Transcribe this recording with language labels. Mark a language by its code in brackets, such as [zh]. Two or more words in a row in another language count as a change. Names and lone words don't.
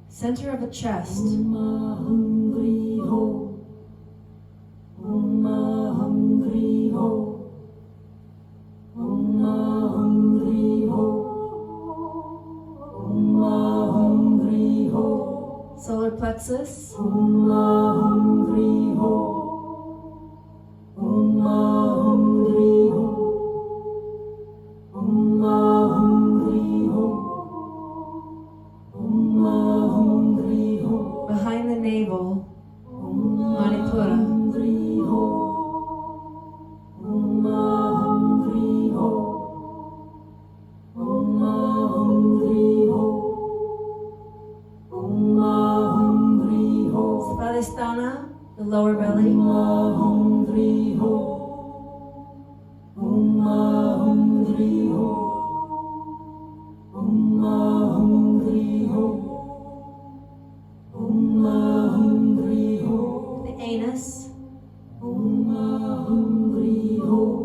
[en] center of the chest. [sa] Om HUNG HREE HO. Om HUNG HREE HO. Om HUNG HREE HO. Om HUNG HREE HO. [en] Solar plexus. [sa] Om HUNG HREE HO. Om HUNG HREE HO. Om HUNG HREE HO. Om HUNG HREE HO. [en] Behind the navel. [sa] Om Manipura. HUNG HREE HO. Om HUNG HREE HO. Om HUNG HREE HO. Om HUNG HREE HO. [en] Svadhisthana, the lower belly. [sa] Om HUNG HREE HO. Om HUNG HREE HO. Om HUNG HREE HO. Om HUNG HREE HO. [en] The anus. [sa] Om HUNG HREE HO.